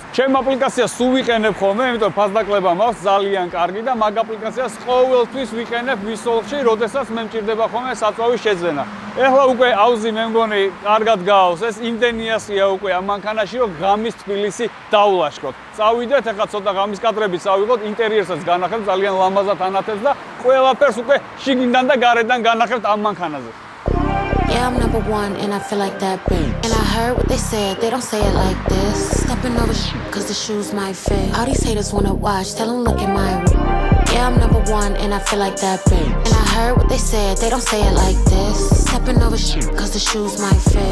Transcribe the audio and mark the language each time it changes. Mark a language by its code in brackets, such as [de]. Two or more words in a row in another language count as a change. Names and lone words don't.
[ka] ჩემ აპლიკაციას სულ ვიყენებ ხოლმე, იმიტომ ფასდაკლება მაქვს ძალიან კარგი და მაგ აპლიკაციას ყოველთვის ვიყენებ ვისოლში, როდესაც მე მჭირდება ხოლმე საწვავის შეძენა. ეხლა უკვე აუზი მე მგონი კარგად გაავს, ეს იმდენიასია უკვე ამ მანქანაში, რომ ღამის თბილისი დავლაშქროთ. წავიდეთ, ეხლა ცოტა ღამის კადრებიც ავიღოთ, ინტერიერსაც განახებთ, ძალიან ლამაზად ანათებს და ყველაფერს უკვე შიგნიდან და გარედან განახებთ ამ მანქანაზე. [en] Yeah, I'm number one and I feel like that bitch. And I heard what they said, they don't say it like this. Stepping over cause the shoes might fit. All these haters wanna watch, tell them look at my Yeah, I'm number one and I feel like that bitch. And I heard what they said, they don't say it like this. Stepping over cause the shoes might fit.